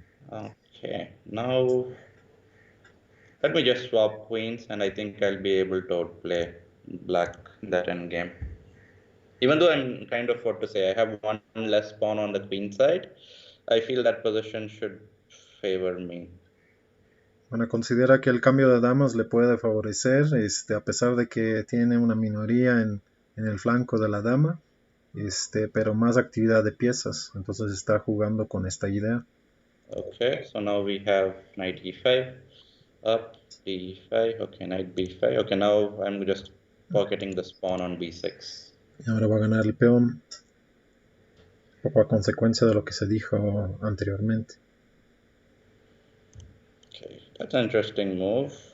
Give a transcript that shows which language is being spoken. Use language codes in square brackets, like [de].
[en] Okay, now let me just swap queens and I think I'll be able to outplay black that endgame. Even though I'm kind of what to say, I have one less pawn on the queen side, I feel that position should favor me. [es] Bueno, considera que el cambio de damas le puede favorecer, a pesar de que tiene una minoría en el flanco de la dama, pero más actividad de piezas. Entonces está jugando con esta idea. [en] Okay, so now we have knight e5, up, d5, okay, knight b5. Okay, now I'm just pocketing the pawn on b6. [es] Y ahora va a ganar el peón, un poco a consecuencia de lo que se dijo anteriormente. [en] Okay, that's an interesting move.